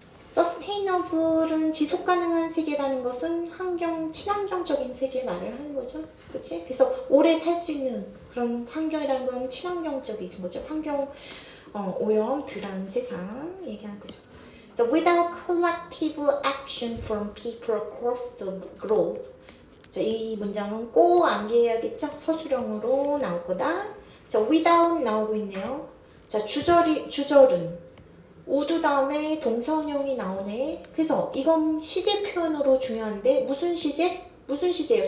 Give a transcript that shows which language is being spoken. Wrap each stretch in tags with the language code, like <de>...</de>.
<ko>sustainable은 지속 가능한 세계라는 것은 친환경적인 세계 말을 하는 거죠. 그치? 그래서 오래 살 수 있는 그런 환경이라는 건 친환경적인 거죠. 환경 오염 덜한 세상 얘기하는 거죠.</ko> <en>So without collective action from people across the globe.</en> <ko>자, 이 문장은 꼭 암기해야겠죠? 서술형으로 나올 거다. 자, without 나오고 있네요. 자, 주절은 would 다음에 동사원형이 나오네. 그래서 이건 시제 표현으로 중요한데 무슨 시제? 무슨 시제예요?</ko>